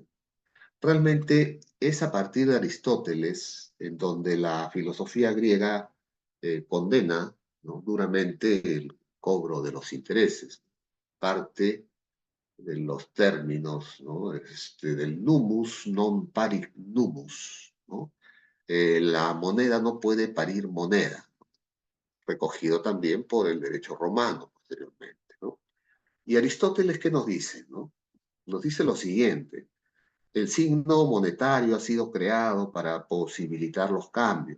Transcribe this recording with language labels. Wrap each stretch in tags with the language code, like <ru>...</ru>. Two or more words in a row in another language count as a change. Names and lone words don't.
<es>Realmente es a partir de Aristóteles en donde la filosofía griega condena, ¿no? Duramente el cobro de los intereses. Parte de los términos, ¿no?</es> <la>Del numus non parit numus,</la> <es>¿no? La moneda no puede parir moneda, recogido también por el derecho romano posteriormente, ¿no? Y Aristóteles, ¿qué nos dice, no? Nos dice lo siguiente: el signo monetario ha sido creado para posibilitar los cambios.</es>